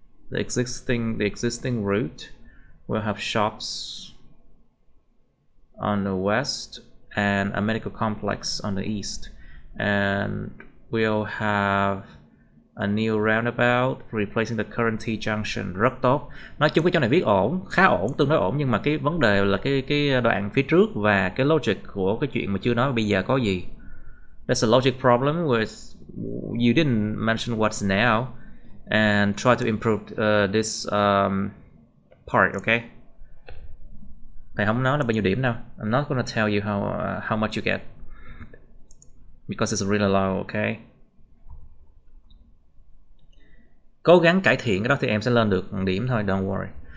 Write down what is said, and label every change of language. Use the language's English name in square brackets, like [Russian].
[English] The existing route will have shops on the west and a medical complex on the east, and we'll have a new roundabout replacing the current T junction. [Vietnamese] Rất tốt. Nói chung cái chỗ này viết ổn, khá ổn, tương đối ổn, nhưng mà cái vấn đề là cái đoạn phía trước và cái logic của cái chuyện mà chưa nói bây giờ có gì. [English] There's a logic problem with you didn't mention what's now and try to improve this part, okay? [Vietnamese] Thầy không nói là bao nhiêu điểm đâu. [English] I'm not gonna tell you how much you get because it's really low, okay? [Vietnamese] Cố gắng cải thiện cái đó thì em sẽ lên được điểm thôi, [English] don't worry.